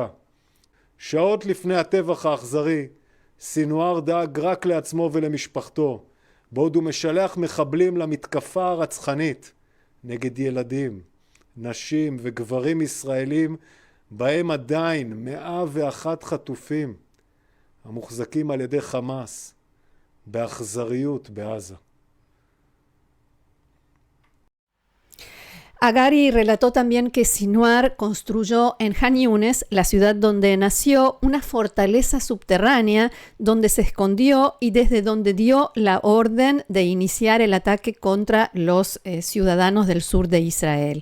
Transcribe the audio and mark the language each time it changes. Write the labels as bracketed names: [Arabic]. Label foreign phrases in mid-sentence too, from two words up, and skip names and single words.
[Hebrew] שעות לפני הטבח האכזרי, סינואר דאג רק לעצמו ולמשפחתו, בעוד הוא משלח מחבלים למתקפה הרצחנית נגד ילדים, נשים וגברים ישראלים, בהם עדיין 101 חטופים, המוחזקים על ידי חמאס, באכזריות בעזה. [Spanish] Hagari relató también que Sinuar construyó en Han Yunes, la ciudad donde nació, una fortaleza subterránea donde se escondió y desde donde dio la orden de iniciar el ataque contra los ciudadanos del sur de Israel.